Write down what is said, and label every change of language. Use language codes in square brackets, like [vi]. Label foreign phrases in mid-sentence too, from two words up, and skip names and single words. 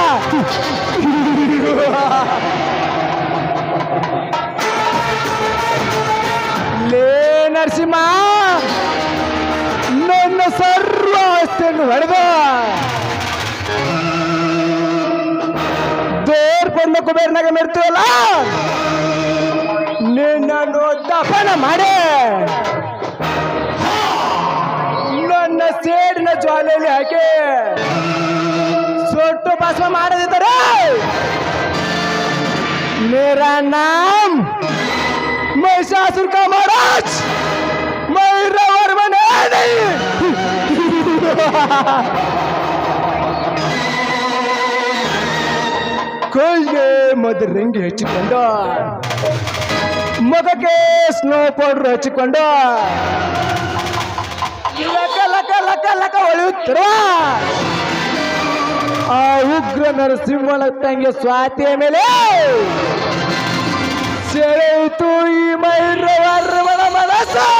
[kn] ಲೇ ನರಸಿಂಹ, ನನ್ನ ಸರ್ವ ಆಸ್ತಿಯನ್ನು ಹೊಡೆದ ದೇವ್ರ ಕುಬೇರ್ನಾಗ ಮೆರ್ತೀವಲ್ಲ, ನಿನ್ನನ್ನು ದಫನ ಮಾಡಿ ನನ್ನ ಸೇಡಿನ ಜ್ವಾಲೆಯಲ್ಲಿ ಹಾಕಿ ಸೊಟ್ಟು ಭಸ್ಮ ಮಾಡದಿದ್ದರೆ [hi] मेरा नाम महिषासुर का महाराज मैरवर्मन नहीं. [kn] ಕೈಗೆ ಮದರಂಗಿ ಹಚ್ಚಿಕೊಂಡು ಮಗಕ್ಕೆ ಸ್ನೋ ಪೌಡರ್ ಹಚ್ಚಿಕೊಂಡು ಲಕ ಲಕ ಲಕ ಲಕ ಹೊಳೆಯುತ್ತಿರುವ ಆ ಉಗ್ರ ನರಸಿಂಹನ ತಂಗಿ ಸ್ವಾತಿಯ ಮೇಲೆ ಸೆಳೆಯಿತು ಈ ಮೈರವರ್ಮನ ಮನಸ್ಸ.